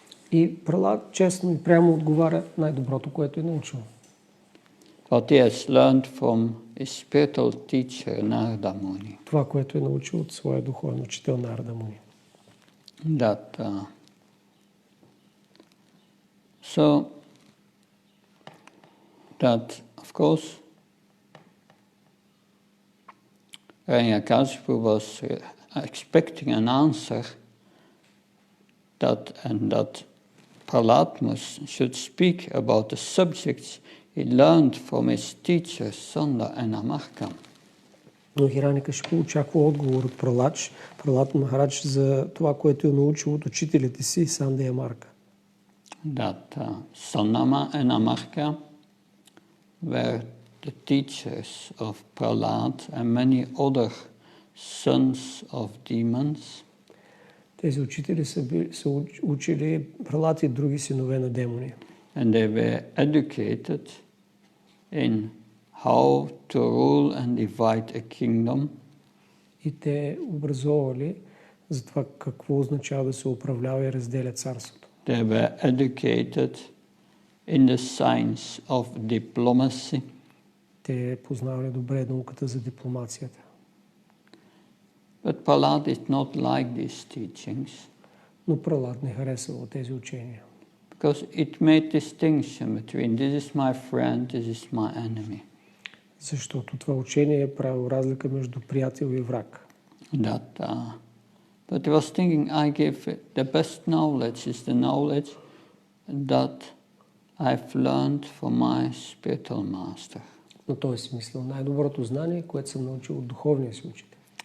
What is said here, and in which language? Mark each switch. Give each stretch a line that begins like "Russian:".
Bulgarian: И Прахлад честно и прямо отговаря най-доброто, което е научил.
English: What he has learned from his spiritual teacher, Narada Muni.
Bulgarian: Това, което е научил от своя духовен учител Нарада Муни.
English: That of course, Hiranyakashipu was expecting an answer that Prahlad should speak about the subjects he learned from his teachers Sanda and Amarka.
Bulgarian: Но Хирanyакашипу очаква отговор от Прахлад Махарадж за това, което е научил от учителите си Санда и Амарка.
English: That Sandama and Amarka were the teachers of Prahlad and many other sons of demons.
Bulgarian: Тези учители са учили Прахлад и други синове на демони.
English: And they were educated in how to rule and divide a kingdom.
Bulgarian: И те образовали за това какво означава да се управлява и разделя царството.
English: They were educated in the science of diplomacy.
Bulgarian: Те познавали добре науката за дипломацията.
English: But Prahlad did not like these teachings.
Bulgarian: Но Прахлад не харесвал тези учения.
English: Because it made distinction between this is my friend, this is my enemy.
Bulgarian: Защото това учение е правило разлика между приятел и враг.
English: But he was thinking, I give the best knowledge is the knowledge that I've learned from my spiritual master.
Bulgarian: Но той си мислил най-доброто знание, което съм научил от духовния си учител.